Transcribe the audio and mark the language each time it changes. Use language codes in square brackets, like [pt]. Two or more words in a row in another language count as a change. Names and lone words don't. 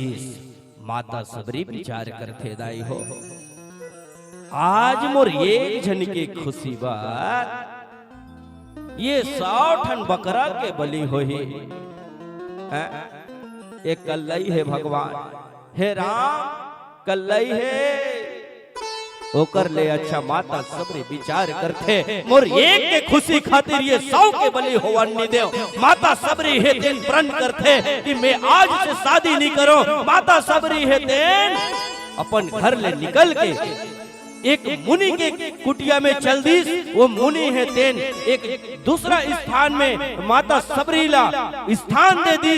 [hne] माता सबरी विचार करते दाई हो, आज मोर एक जन के खुशी बात ये 100 ठन बकरा के बलि होही। एक कल्लई है भगवान, हे राम कल्लई है ओकर ले अच्छा माता सबरी विचार करथे मोर एक के खुशी खातिर ये 100 के बलि होवन नहीं देव। माता सबरी है तेन प्रण करथे कि मैं आज से शादी नहीं करो। माता सबरी है तेन अपन घर ले निकल के एक मुनि के कुटिया में चल दीस। वो मुनि है तेन एक दूसरा स्थान में माता सबरीला स्थान दे दीस।